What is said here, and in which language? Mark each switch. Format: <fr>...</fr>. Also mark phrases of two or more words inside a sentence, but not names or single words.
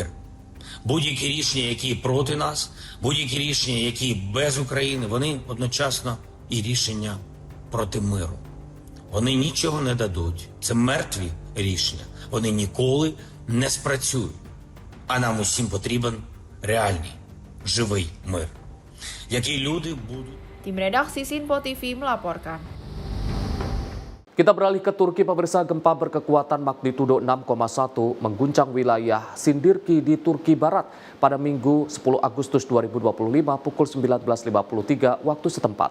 <uk>Будь-які рішення, які проти нас, будь-які рішення, які без України, вони одночасно і рішення проти миру. Вони нічого не дадуть. Це мертві рішення. Вони ніколи не спрацюють. А нам усім потрібен реальний, живий мир. Які люди будуть...</uk> <id>Tim redaksi Sinpo TV melaporkan. Kita beralih ke Turki, pemirsa. Gempa berkekuatan magnitudo 6,1 mengguncang wilayah Sindirki di Turki Barat pada Minggu 10 Agustus 2025 pukul 19.53 waktu setempat.</id>